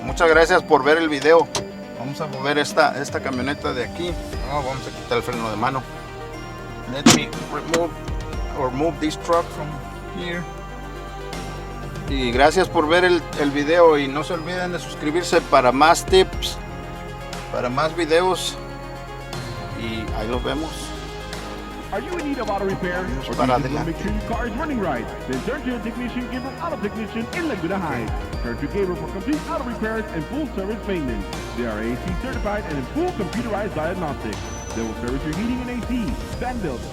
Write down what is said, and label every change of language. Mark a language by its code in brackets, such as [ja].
[es] Muchas gracias por ver el video. Vamos a mover esta camioneta de aquí. Vamos a quitar el freno de mano. [en] Let me move this truck from here. [es] Y gracias por ver el video, y no se olviden de suscribirse para más tips, para más videos, y ahí los vemos. [en] Are you in need of auto repair? Or do you want to make sure your car is running right? Then turn to a technician, Gabriel Auto Technician in Laguna Heights. Turn to Gabriel for complete auto repairs and full service maintenance. They are AC certified and in full computerized diagnostics. They will service your heating and AC, fan bills,